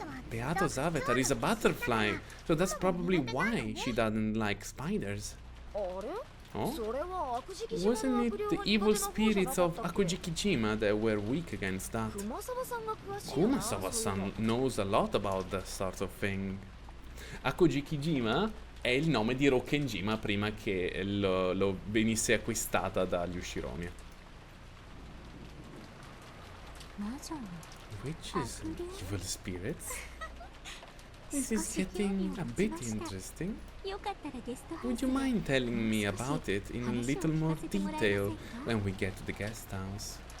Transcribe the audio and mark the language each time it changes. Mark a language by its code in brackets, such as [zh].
[en] Beato's avatar is a butterfly, so that's probably why she doesn't like spiders. Oh? Wasn't it the evil spirits of Akujikijima that were weak against that? Kumasawa-san knows a lot about that sort of thing. [it] Akujikijima è il nome di Rokkenjima prima che lo venisse acquistata dagli Ushiromi. [en] Witches and evil spirits? This is getting a bit interesting. Would you mind telling me about it in a little more detail when we get to the guest house?